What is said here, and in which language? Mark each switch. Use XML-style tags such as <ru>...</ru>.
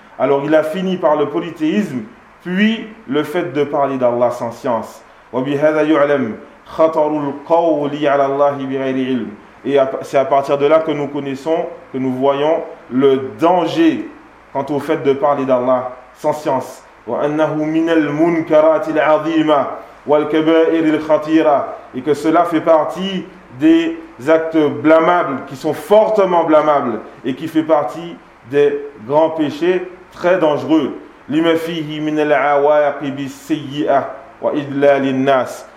<fr>Alors il a fini par le polythéisme, puis le fait de parler d'Allah sans science.</fr> <ar>وَبِهَذَا يُعْلَمْ خَطَرُ الْقَوْلِ عَلَى اللَّهِ بِغَيْرِ عِلْمِ.</ar> <fr>Et c'est à partir de là que nous connaissons, que nous voyons le danger quant au fait de parler d'Allah sans science.</fr> <ar>وأنه من المنكرات العظيمة والكبائر الخطيرة.</ar> <fr>Et que cela fait partie des actes blâmables, qui sont fortement blâmables, et qui fait partie des grands péchés très dangereux.</fr> <ar>لما فيه من العواقب بالسيئة وإدلال الناس.</ar>